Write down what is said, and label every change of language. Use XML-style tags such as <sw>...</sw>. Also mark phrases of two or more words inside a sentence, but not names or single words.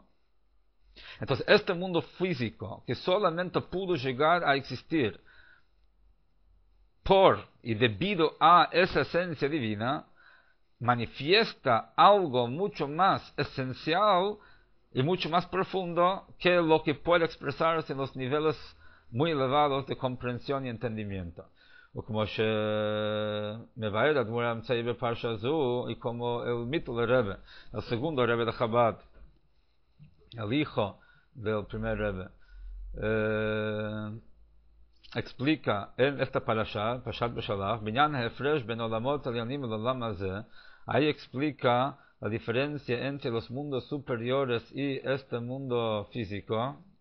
<es>Entonces, este mundo físico, que solamente pudo llegar a existir por y debido a esa esencia divina, manifiesta algo mucho más esencial y mucho más profundo que lo que puede expresarse en los niveles muy elevados de comprensión y entendimiento.</es> <he>וכמו שמבאר הדמור האמצעי בפרשה זו,</he> <es>y como el mito del Rebbe, el segundo Rebbe de Chabad, el hijo del primer Rebbe, explica en esta parasha, Parashat Beshalach,</es> <he>בענין הפרש בין עולמות עליונים אל עולם הזה,</he> <es>ahí explica la diferencia entre los mundos superiores y este mundo físico.</es>